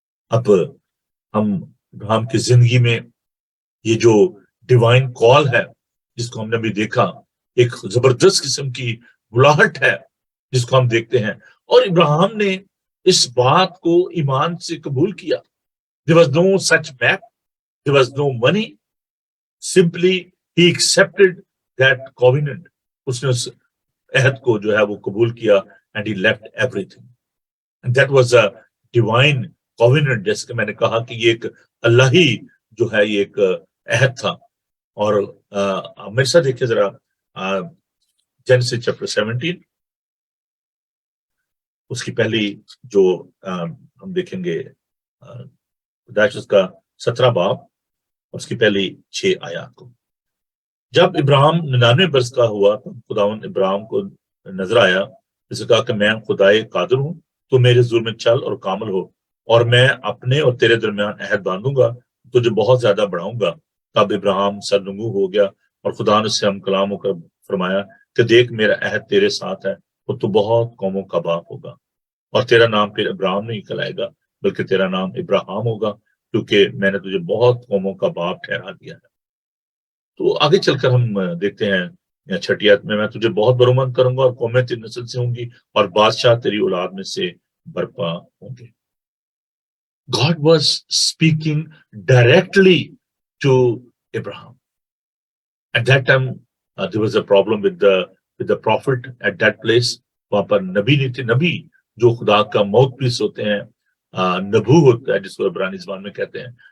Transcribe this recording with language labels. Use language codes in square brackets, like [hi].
[ur] اب ہم ابراہیم کی زندگی میں یہ جو ڈیوائن کال ہے جس کو ہم نے بھی دیکھا، ایک زبردست قسم کی بلاہٹ ہے جس کو ہم دیکھتے ہیں، اور ابراہیم نے اس بات کو ایمان سے قبول کیا. [en] There was no such map, there was no money, simply he accepted that covenant. [ur] اس نے اس عہد کو جو ہے وہ قبول کیا [en] and he left everything. And that was a divine covenant. [ur] جیسے کہ میں نے کہا کہ یہ ایک اللہ ہی جو ہے یہ ایک عہد تھا. اور میرے ساتھ دیکھیں ذرا جینیسس چیپٹر 17، اس کی پہلی جو ہم دیکھیں گے پیدائش کا 17 باب اور اس کی پہلی 6 آیات کو. جب ابراہیم 99 برس کا ہوا تو خداوند ابراہیم کو نظر آیا، جسے کہا کہ میں خدائے قادر ہوں، تو میرے حضور میں چل اور کامل ہو، اور میں اپنے اور تیرے درمیان عہد باندھوں گا، تجھے بہت زیادہ بڑھاؤں گا. تب ابراہیم سرنگو ہو گیا، اور خدا نے اس سے ہم کلام ہو کر فرمایا کہ دیکھ میرا عہد تیرے ساتھ ہے، اور تو بہت قوموں کا باپ ہوگا، اور تیرا نام پھر ابراہیم نہیں کہلائے گا بلکہ تیرا نام ابراہیم ہوگا، کیونکہ میں نے تجھے بہت قوموں کا باپ ٹھہرا دیا ہے. تو آگے چل کر ہم دیکھتے ہیں 6 آیت میں تجھے بہت برومند کروں گا، اور قومیں تیری نسل سے ہوں گی، اور بادشاہ تیری اولاد میں سے برپا ہوں گے. [en] God was speaking directly to Abraham. At that time, there was a problem with the prophet at that place. [ur] وہاں پر نبی نہیں تھے. نبی جو خدا کا ماؤتھ پیس ہوتے ہیں، نبو ہوتا ہے جس کو عبرانی زبان میں کہتے ہیں.